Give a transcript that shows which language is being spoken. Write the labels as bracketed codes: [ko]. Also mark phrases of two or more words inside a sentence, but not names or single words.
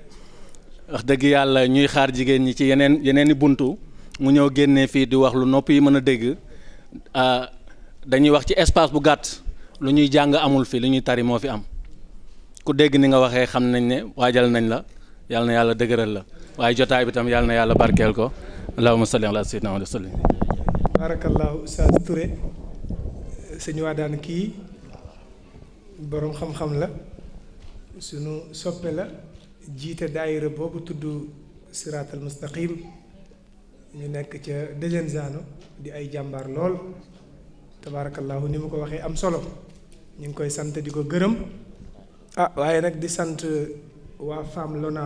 [wo] wax dëgg yàlla ñuy xaar jigéen ñi ci yeneen i buntu mu ñëw génnee fii di wax lu nopp yi mën a dégg dañuy wax ci espace bu gàtt lu ñuy jàng amul fi lu ñuy tari moo fi am ku dégg ni nga waxee xam nañ ne waajal nañ la yàlla na yàlla dëgëral la waaye jotaay bi tam yàlla na yàlla barkeel ko [ar] اللهم صل على سيدنا وسلم. [wo] barakallahu Oustaz Touré sëñ Wadane kii boroom xam-xam la sunu soppe la. jiite daayira boobu tudd siraatal mustaqim ñu nekk ca Djenzano di ay jàmbaar lool tabarakallahu ni mu ko waxee am solo ñu ngi koy sant di ko gërëm waaye nag di sant waa Femme